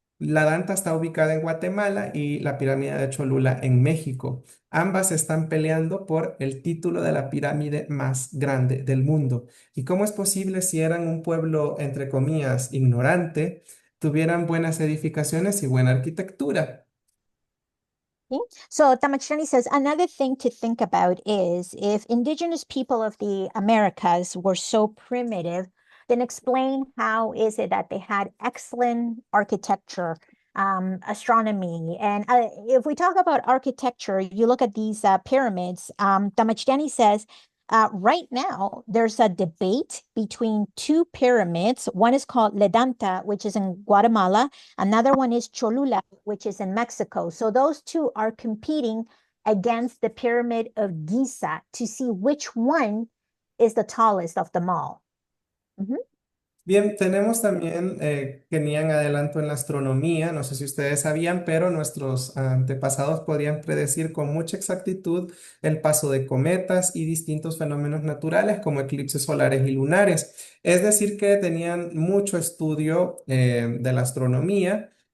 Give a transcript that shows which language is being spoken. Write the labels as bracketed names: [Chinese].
[Spanish] La Danta está ubicada en Guatemala y la pirámide de Cholula en México. Ambas están peleando por el título de la pirámide más grande del mundo. ¿Y cómo es posible si eran un pueblo, entre comillas, ignorante, tuvieran buenas edificaciones y buena arquitectura? [English] Okay. So Tamachani says another thing to think about is if indigenous people of the Americas were so primitive, then explain how is it that they had excellent architecture, astronomy. And if we talk about architecture, you look at these pyramids. Tamachani says right now, there's a debate between two pyramids. One is called Ledanta, which is in Guatemala. Another one is Cholula, which is in Mexico. So those two are competing against the Pyramid of Giza to see which one is the tallest of them all. Mhm. [Spanish] Bien, tenemos también que tenían adelanto en la astronomía, no sé si ustedes sabían, pero nuestros antepasados podían predecir con mucha exactitud el paso de cometas y distintos fenómenos naturales como eclipses solares y lunares. Es decir, que tenían mucho estudio de la astronomía